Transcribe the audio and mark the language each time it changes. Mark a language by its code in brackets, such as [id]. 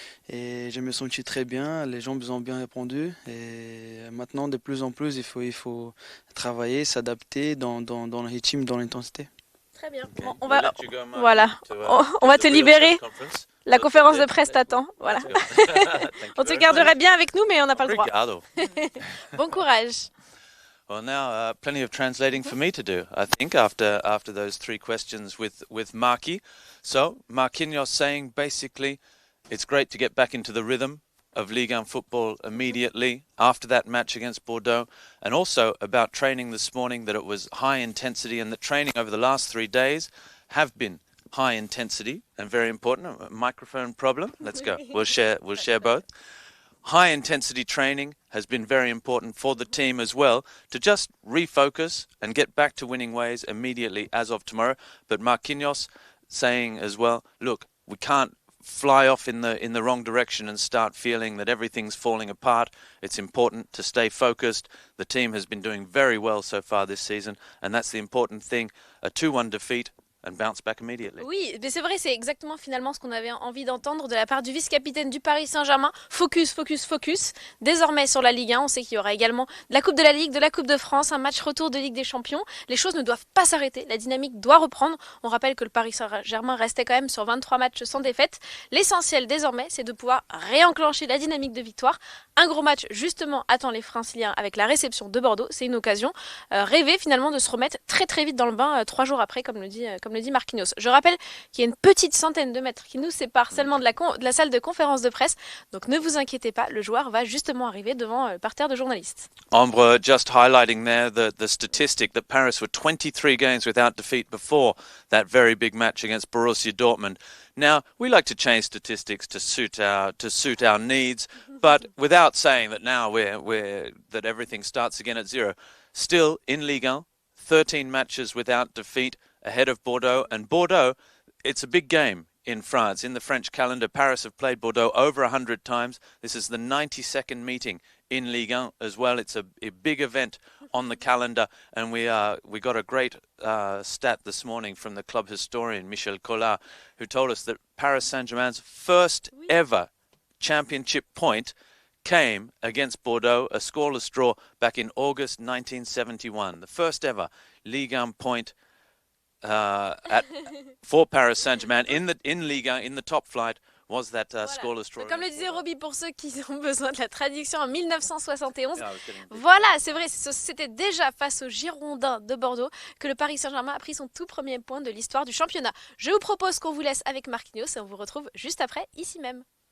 [fr] Et je me sens très bien. Les gens ont bien répondu. Et maintenant, de plus en plus, il faut travailler, s'adapter dans le rythme, dans l'intensité. Très bien. Okay. On va, [en] Let you go, Marquis, [fr] voilà, on va te libérer. La conférence de presse t'attend. Voilà. On te garderait bien avec nous, mais on n'a pas le droit. [pt] Obrigado. [fr] Bon courage. [en] Well, now plenty of translating for me to do, I think, after those 3 questions with Marquis. So, Marquinhos saying basically it's great to get back into the rhythm of Ligue 1 football immediately after that match against Bordeaux, and also about training this morning, that it was high intensity and the training over the last 3 days have been high intensity and very important. A microphone problem. Let's go. We'll share both. High intensity training has been very important for the team as well to just refocus and get back to winning ways immediately as of tomorrow. But Marquinhos saying as well, look, we can't fly off in the wrong direction and start feeling that everything's falling apart. It's important to stay focused. The team has been doing very well so far this season, and that's the important thing. A 2-1 defeat and bounce back immediately. [fr] Oui, mais c'est vrai, c'est exactement finalement ce qu'on avait envie d'entendre de la part du vice-capitaine du Paris Saint-Germain. [en] Focus, focus, focus. [fr] Désormais sur la Ligue 1, on sait qu'il y aura également de la Coupe de la Ligue, de la Coupe de France, un match retour de Ligue des Champions. Les choses ne doivent pas s'arrêter, la dynamique doit reprendre. On rappelle que le Paris Saint-Germain restait quand même sur 23 matchs sans défaite. L'essentiel désormais, c'est de pouvoir réenclencher la dynamique de victoire. Un gros match justement attend les Franciliens avec la réception de Bordeaux. C'est une occasion rêvée finalement de se remettre très très vite dans le bain 3 jours après, comme le dit Marquinhos. Je rappelle qu'il y a une petite centaine de mètres qui nous séparent seulement de la salle de conférence de presse. Donc ne vous inquiétez pas, le joueur va justement arriver devant le parterre de journalistes. [en] Ambre, just highlighting there the statistic that Paris were 23 games without defeat before that very big match against Borussia Dortmund. Now, we like to change statistics to suit our needs, but without saying that now that everything starts again at 0. Still, in Ligue 1, 13 matches without defeat ahead of Bordeaux. And Bordeaux, it's a big game. in France. In the French calendar, Paris have played Bordeaux over 100 times. This is the 92nd meeting in Ligue 1 as well. It's a big event on the calendar, and we got a great stat this morning from the club historian Michel Collard, who told us that Paris Saint-Germain's first ever championship point came against Bordeaux, a scoreless draw back in August 1971. The first ever Ligue 1 point for Paris Saint-Germain in Ligue 1, in the top flight, was that scoreless draw. [fr] Donc, comme le disait Roby, pour ceux qui ont besoin de la traduction, en 1971, [en] Yeah, [fr] voilà, c'est vrai, c'était déjà face aux Girondins de Bordeaux que le Paris Saint-Germain a pris son tout premier point de l'histoire du championnat. Je vous propose qu'on vous laisse avec Marquinhos et on vous retrouve juste après, ici même.